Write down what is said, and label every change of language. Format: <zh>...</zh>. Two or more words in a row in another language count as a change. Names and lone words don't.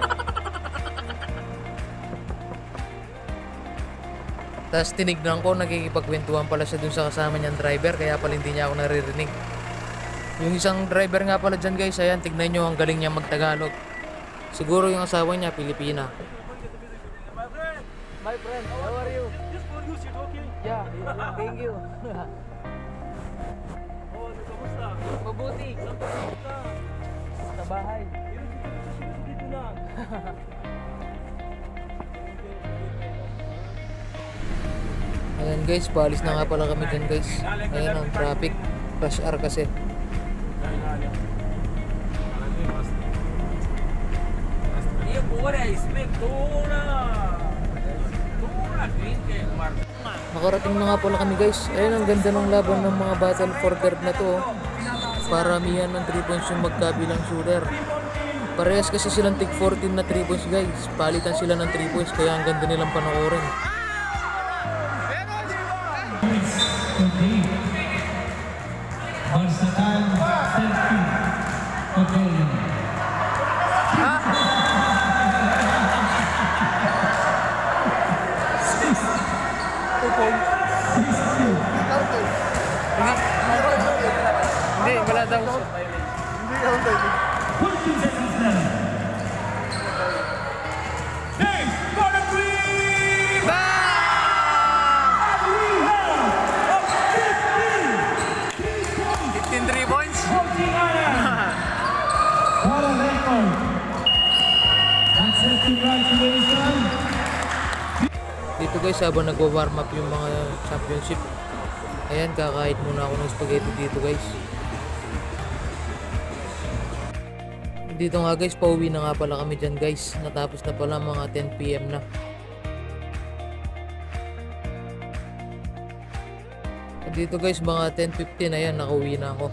<tl>Tapos tinignan ko, nagkikipagkwentuhan pala siya dun sa kasama niyang driver, kaya pala hindi niya ako naririnig. Yung isang driver nga pala dyan guys, ayan, tignan nyo, ang galing niya magtagalog. Siguro yung asawa niya, Pilipina.</tl> <en>My friend, how are you? Just for you, shit, okay? Yeah, thank you.</en> <tl>Oh, kamusta? Mabuti. Kamusta? Sa bahay. Dito lang. Ayan guys, paalis na nga pala kami dyan guys. Ayan ang traffic, rush hour kasi.</tl> <hi>ये बोर है इसमें थोड़ा ग्रीन के मार</hi> <tl>Nakarating na nga pala kami guys. Ayan, ang ganda ng laban ng mga</tl> <en>battle for guard</en> <tl>na to. Paramihan ng 3 points yung magkabilang shooter. Parehas kasi silang tig 14 na 3 points guys. Palitan sila ng 3 points kaya ang ganda nilang panoorin.</tl> <en>Versatile</en> <tl>Hindi, wala daw. Hindi counted.</tl> <en>Name, corner three. Bang! And we have a 15 3 points. 15 Ireland. What a record. That's it, congratulations.</en> <tl>Dito guys, habang nagwa-</tl> <en>warm up</en> <tl>yung mga championship, ayan, kakain muna ako ng spaghetti dito guys. Dito nga guys, pauwi na nga pala kami dyan guys. Natapos na pala mga 10 PM na. Dito guys, mga 10:15, ayan, nakauwi na ako.</tl>